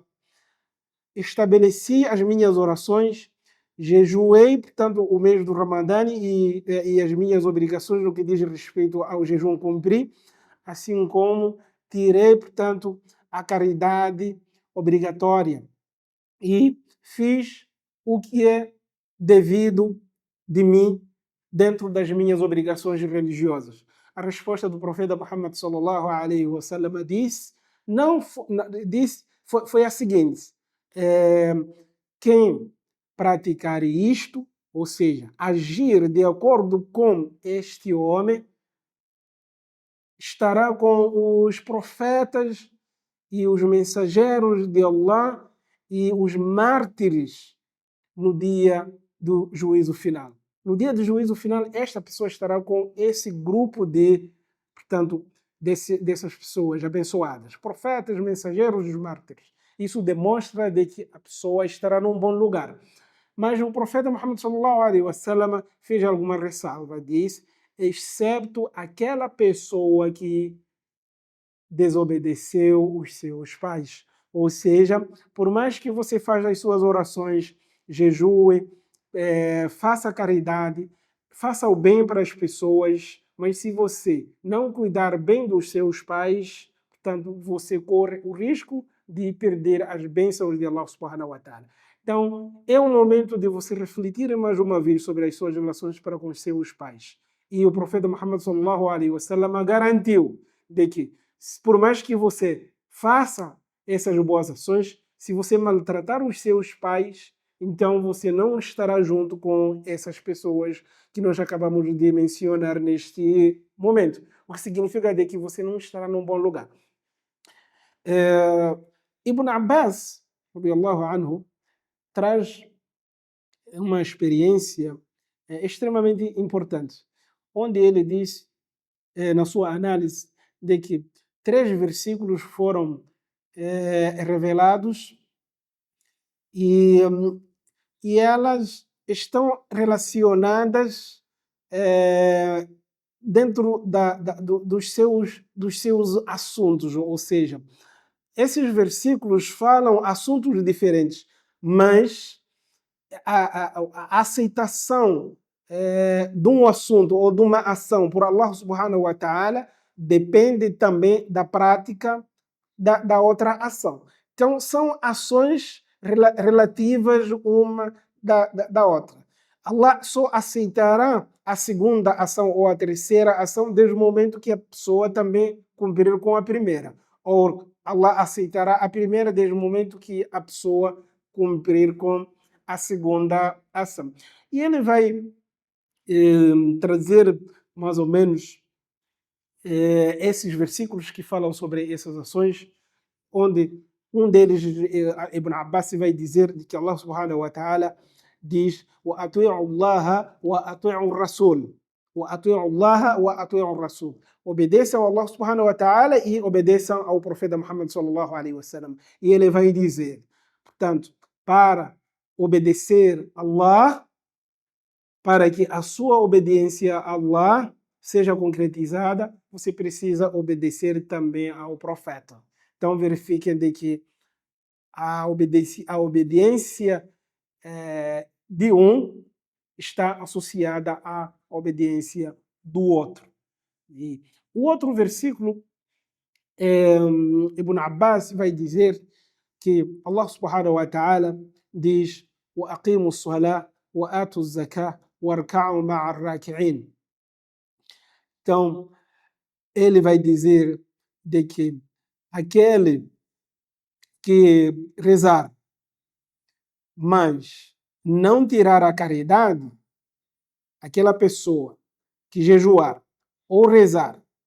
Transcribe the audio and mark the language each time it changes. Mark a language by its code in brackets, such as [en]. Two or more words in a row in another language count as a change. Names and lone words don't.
[pt] Estabeleci as minhas orações, jejuei, portanto, o mês do Ramadã e as minhas obrigações no que diz respeito ao jejum cumpri, assim como tirei, portanto, a caridade obrigatória e fiz o que é devido de mim dentro das minhas obrigações religiosas. A resposta do profeta Muhammad [ar] صلى الله عليه وسلم [pt] foi a seguinte: quem praticar isto, ou seja, agir de acordo com este homem, estará com os profetas e os mensageiros de Allah e os mártires no dia do juízo final. No dia do juízo final, esta pessoa estará com esse grupo portanto, dessas pessoas abençoadas, profetas, mensageiros e os mártires. Isso demonstra de que a pessoa estará num bom lugar. Mas o profeta Muhammad [ar] صلى الله عليه وسلم [pt] fez alguma ressalva, diz, excepto aquela pessoa que desobedeceu os seus pais. Ou seja, por mais que você faça as suas orações, jejue, faça caridade, faça o bem para as pessoas, mas se você não cuidar bem dos seus pais, portanto, você corre o risco de perder as bênçãos de [ar] الله سبحانه وتعالى. [pt] Então, é um momento de você refletir mais uma vez sobre as suas relações para com os seus pais. E o profeta Muhammad [ar] صلى الله عليه وسلم [pt] garantiu de que, por mais que você faça essas boas ações, se você maltratar os seus pais, então você não estará junto com essas pessoas que nós acabamos de mencionar neste momento. O que significa de que você não estará num bom lugar. [ar] ابن عباس، رضي الله عنه, [pt] traz uma experiência extremamente importante, onde ele diz, na sua análise, de que 3 versículos foram revelados e elas estão relacionadas dentro dos seus assuntos, ou seja, esses versículos falam assuntos diferentes, mas a aceitação de um assunto ou de uma ação por [ar] الله سبحانه وتعالى [pt] depende também da prática da outra ação. Então, são ações relativas uma da outra. Allah só aceitará a segunda ação ou a terceira ação desde o momento que a pessoa também cumprir com a primeira. Ou Allah aceitará a primeira desde o momento que a pessoa cumprir com a segunda ação. E ele vai trazer mais ou menos esses versículos que falam sobre essas ações, onde um deles, Ibn Abbas, vai dizer de que [ar] الله سبحانه وتعالى [pt] diz [ar] وَأَطِيعُوا اللَّهَ وَأَطِيعُوا الرَّسُولَ وَأَطِيعُوا اللَّهَ وَأَطِيعُوا الرَّسُولَ. [pt] Obedeçam ao [ar] الله سبحانه وتعالى [pt] e obedeçam ao profeta Muhammad [ar] صلى الله عليه وسلم. [pt] E ele vai dizer, portanto, para obedecer Allah, para que a sua obediência a Allah seja concretizada, você precisa obedecer também ao profeta. Então verifiquem de que a obediência de um está associada à obediência do outro. E o outro versículo, Ibn Abbas vai dizer que [ar] الله سبحانه وتعالى [pt] diz [ar] وَأَقِيمُوا الصَّلَاةَ وَآتُوا الزَّكَاةَ وَارْكَعُوا مَعَ الرَّاكِعِينَ. [pt] Então, ele vai dizer de que aquele que rezar, mas não tirar a caridade, aquela pessoa que jejuar ou rezar